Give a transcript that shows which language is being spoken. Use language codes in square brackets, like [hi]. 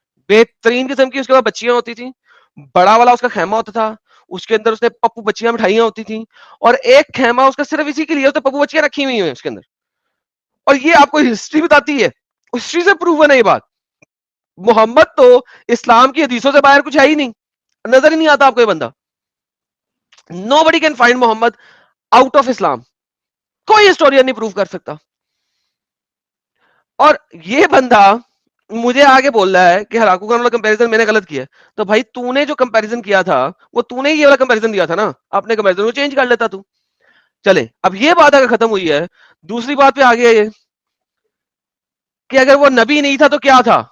[ur] بہترین قسم کی اس کے بعد بچیاں ہوتی تھیں, بڑا والا اس کا خیمہ ہوتا تھا, اس کے اندر اس نے پپو بچیاں مٹھائیاں ہوتی تھیں, اور ایک خیمہ اس کا صرف اسی کے لیے ہوتا, پپو بچیاں رکھی ہوئی ہیں اس کے اندر. اور یہ آپ کو ہسٹری بتاتی ہے, ہسٹری سے پروون ہے یہ بات. محمد تو اسلام کی حدیثوں سے باہر کچھ ہے ہی نہیں, نظر ہی نہیں آتا آپ کو یہ بندہ. [en] Nobody can find Muhammad out of Islam. [ur] کوئی ہسٹورین نہیں پروف کر سکتا. اور یہ بندہ مجھے آگے بول رہا ہے کہ ہلاکو خان والا کمپیریزن میں نے غلط کیا. تو بھائی تو نے جو کمپیریزن کیا تھا وہ تو نے یہ والا کمپیریزن دیا تھا نا, اپنے کمپیریزن کو چینج کر لیتا تو. چلے اب یہ بات اگر ختم ہوئی ہے, دوسری بات پہ آگے یہ کہ اگر وہ نبی نہیں تھا تو کیا تھا.